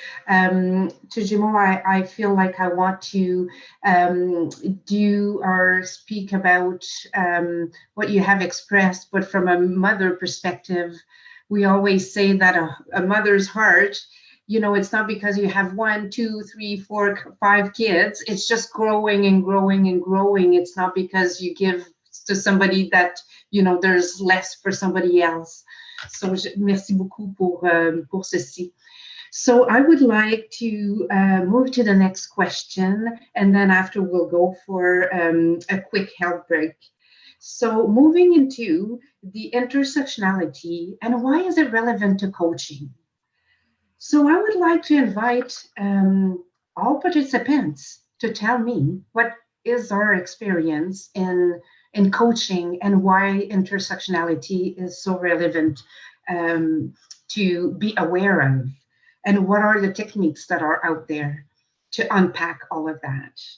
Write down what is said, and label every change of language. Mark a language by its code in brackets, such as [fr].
[en] Tejumo, I feel like I want to do or speak about what you have expressed, but from a mother perspective, we always say that a mother's heart, you know, it's not because you have 1, 2, 3, 4, 5 kids. It's just growing and growing and growing. It's not because you give to somebody that, you know, there's less for somebody else. [fr] So, merci beaucoup pour ceci. [en] So I would like to move to the next question, and then after we'll go for a quick health break. So moving into the intersectionality and why is it relevant to coaching? So I would like to invite all participants to tell me what is our experience in coaching and why intersectionality is so relevant to be aware of, and what are the techniques that are out there to unpack all of that.